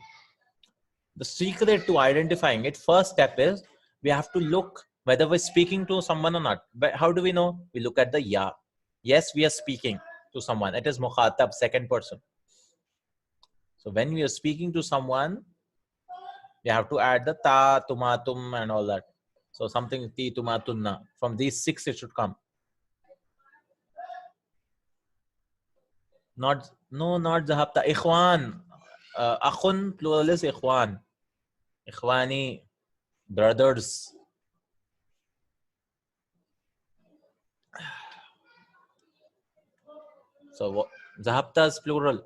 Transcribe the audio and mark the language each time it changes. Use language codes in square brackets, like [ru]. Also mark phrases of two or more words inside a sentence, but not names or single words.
[en] The secret to identifying it, first step is we have to look whether we're speaking to someone or not. But how do we know? We look at the ya. Yes, we are speaking to someone. It is mukhatab, second person. So when we are speaking to someone, you have to add the [ar] تَ تُمَا تُمْ, [en] and all that. So something [ar] تِ تُمَا تُنَّ. [en] From these six, it should come. Not zahabta. Ikhwan. Akhun, plural is ikhwan. Ikhwani, brothers. So zahabta is plural.